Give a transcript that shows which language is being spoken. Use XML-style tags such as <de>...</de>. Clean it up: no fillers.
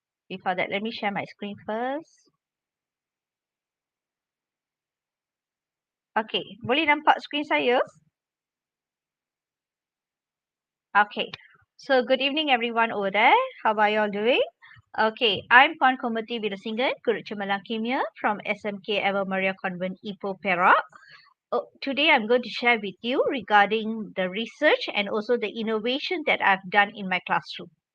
<en>Before that, let me share my screen first.</en> <ms>Okay, boleh nampak screen saya?</ms> <en>Okay, so good evening everyone over there. How are you all doing? Okay, I'm Puan Komati Wilasingam, Guru Cemerlang Kimia from SMK Eva Maria Convent Ipoh Perak. Today I'm going to share with you regarding the research and also the innovation that I've done in my classroom.</en>